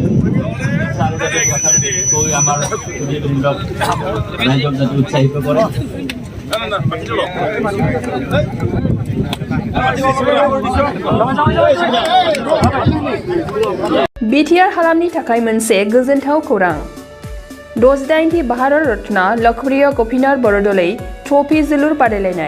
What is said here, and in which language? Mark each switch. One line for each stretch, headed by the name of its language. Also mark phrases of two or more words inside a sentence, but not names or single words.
Bangla: স্যার যাতে কথা কই আমার রাজ্য যাতে উৎসাহিত করে।
Bodo: बिटिआर हालामनि थाखाय मोनसे गोजोनथाव खौरां। 68थि भारत रत्न लकप्रिय गपिनाथ बरदलै ट्रफी जोलुर बादायलायनाय।